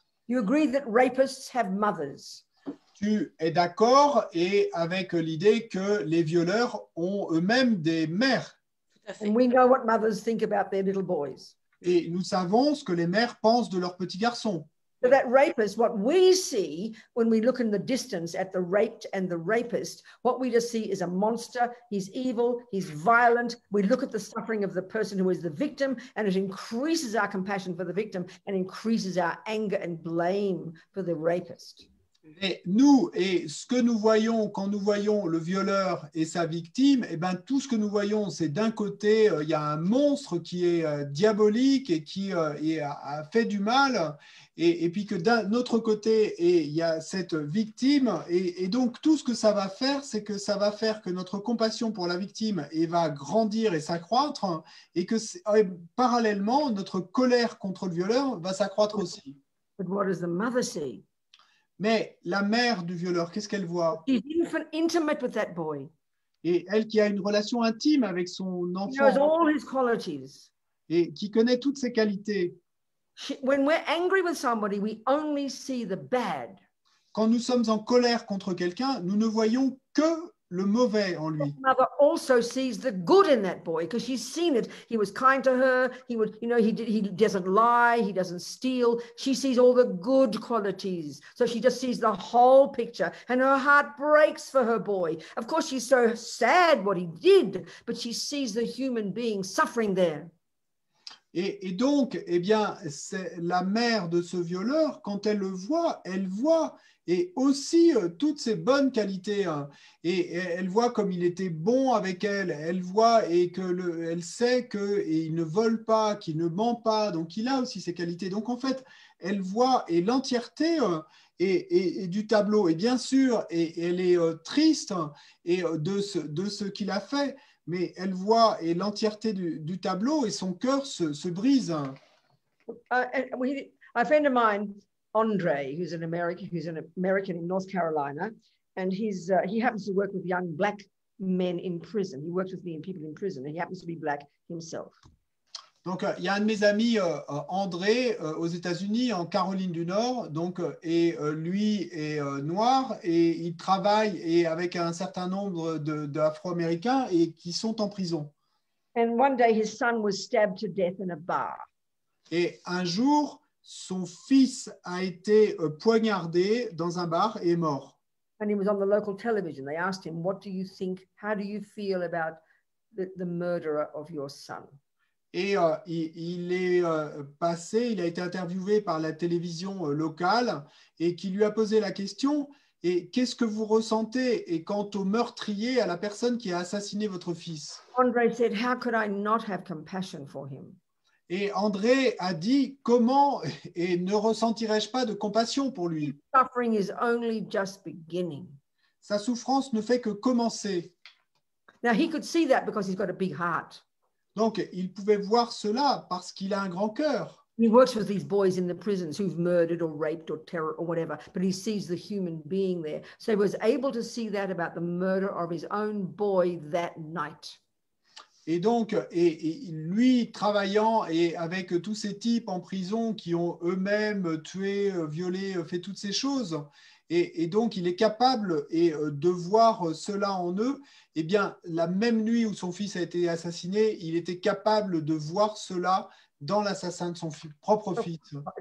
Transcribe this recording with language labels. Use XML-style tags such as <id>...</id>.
<en>You agree that rapists have mothers?</en> <fr>Tu es d'accord et avec l'idée que les violeurs ont eux-mêmes des mères.</fr> <en>And we know what mothers think about their little boys.</en> <fr>Et nous savons ce que les mères pensent de leurs petits garçons.</fr> <en>So that rapist, what we see when we look in the distance at the raped and the rapist, what we just see is a monster. He's evil, he's violent. We look at the suffering of the person who is the victim, and it increases our compassion for the victim and increases our anger and blame for the rapist.</en> <fr>Et nous, et ce que nous voyons quand nous voyons le violeur et sa victime, eh ben, tout ce que nous voyons, c'est d'un côté, il y a un monstre qui est diabolique et qui a fait du mal, et puis que d'un autre côté, il y a cette victime, et donc tout ce que ça va faire, c'est que ça va faire que notre compassion pour la victime va grandir et s'accroître, et que parallèlement, notre colère contre le violeur va s'accroître aussi.</fr> <en>But what does the mother see?</en> <fr>Mais la mère du violeur, qu'est-ce qu'elle voit?</fr> <en>She's intimate with that boy.</en> <fr>Et elle qui a une relation intime avec son</fr> <en>She knows</en> <fr>enfant</fr> <en>all his qualities.</en> <fr>et qui connaît toutes ses qualités.</fr> <en>When we're angry with somebody, we only see the bad.</en> <fr>Quand nous sommes en colère contre quelqu'un, nous ne voyons que le mauvais en lui.</fr> <en>Mother also sees the good in that boy because she's seen it. He was kind to her. He would, he doesn't lie. He doesn't steal. She sees all the good qualities. So she just sees the whole picture and her heart breaks for her boy. Of course, she's so sad what he did, but she sees the human being suffering there.</en> <fr>Et donc, eh bien, c'est la mère de ce violeur, quand elle le voit, elle voit et aussi toutes ses bonnes qualités. Hein. Et elle voit comme il était bon avec elle. Elle voit et elle sait qu'il ne vole pas, qu'il ne ment pas. Donc, il a aussi ses qualités. Donc, en fait, elle voit et l'entièreté et du tableau. Et bien sûr, et elle est triste et de ce qu'il a fait. Mais elle voit et l'entièreté du tableau et son cœur se brise.</fr> <en>A friend of mine, Andre, who's an American in North Carolina, and he happens to work with young black men in prison. He works with me and people in prison, and he happens to be black himself.</en> <fr>Donc, il y a un de mes amis, André, aux États-Unis, en Caroline du Nord, donc, et lui est noir, et il travaille avec un certain nombre d'Afro-Américains et qui sont en prison.</fr> <en>And one day his son was stabbed to death in a bar.</en> <fr>Et un jour, son fils a été poignardé dans un bar et est mort.</fr> <en>And he was on the local television. They asked him, "What do you think? How do you feel about the murderer of your son?"</en> <fr>Et il a été interviewé par la télévision locale et qui lui a posé la question, et qu'est-ce que vous ressentez et quant au meurtrier, à la personne qui a assassiné votre fils?</fr> <en>Andre said, "How could I not have compassion for him?"</en> <fr>Et André a dit, comment et ne ressentirais-je pas de compassion pour lui?</fr> <en>His suffering is only just beginning.</en> <fr>Sa souffrance ne fait que commencer.</fr> <en>Now he could see that because he's got a big heart.</en> <fr>Donc, il pouvait voir cela parce qu'il a un grand cœur.</fr> <en>He works with these boys in the prisons who've murdered or raped or terror or whatever, but he sees the human being there. So he was able to see that about the murder of his own boy that night.</en> <fr>Et donc, et lui travaillant et avec tous ces types en prison qui ont eux-mêmes tué, violé, fait toutes ces choses, et donc il est capable de voir cela en eux. Eh bien, la même nuit où son fils a été assassiné, il était capable de voir cela dans l'assassin de son propre fils.</fr>